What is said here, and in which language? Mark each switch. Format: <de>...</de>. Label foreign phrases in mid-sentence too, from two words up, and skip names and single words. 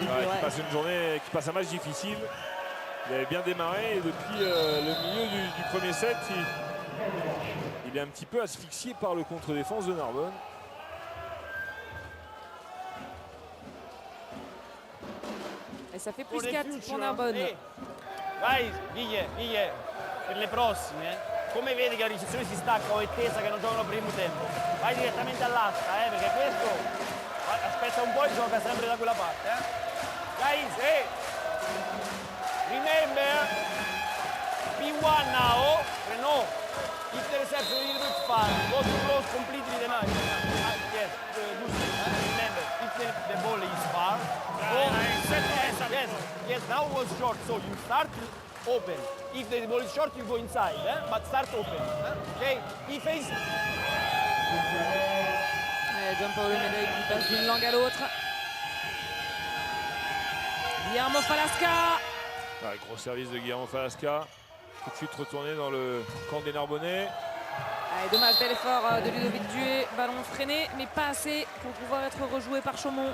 <fr>qui passe une journée, qui passe un match difficile. Il avait bien démarré et depuis le milieu du premier set, il est un petit peu asphyxié par le contre-défense de Narbonne. Et ça fait plus 4 pour Narbonne.</fr> <it>Vai, Guiglie, per le prossime, come vedi che la ricezione si stacca o è tesa che non giocano il primo tempo, vai direttamente all'asta, perché questo aspetta un po' e gioca sempre da quella parte.</it> <en>Guys, remember, P1 now, Renault, if the reception is a little bit far, go to close completely the night. Yes, remember, if the ball is far, yes, now it was short, so you start open. If the ball is short, you go inside, but start open. Okay? He face.</en> <fr>Giampaolo Medei qui passe d'une langue à l'autre. Guillermo Falasca. Gros service de Guillermo Falasca. Tout de suite retourné dans le camp des Narbonnais. Allez, dommage, bel effort de Ludovic Duet. Ballon freiné, mais pas assez pour pouvoir être rejoué par Chaumont.</fr>